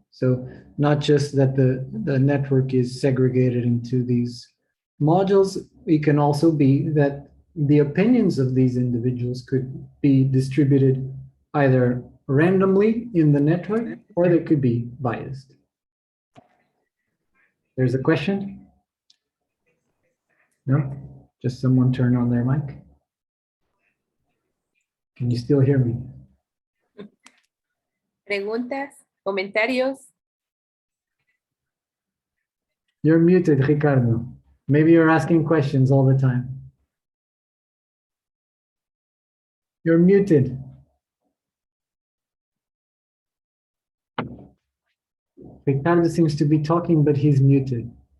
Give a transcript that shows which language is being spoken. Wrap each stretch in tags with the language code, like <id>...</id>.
<en>So not just that the network is segregated into these modules, it can also be that the opinions of these individuals could be distributed either randomly in the network, or they could be biased. There's a question? No? Just someone turn on their mic? Can you still hear me?</en> <es>Preguntas, comentarios.</es> <en>You're muted, Ricardo. Maybe you're asking questions all the time. You're muted. Ricardo seems to be talking, but he's muted.</en>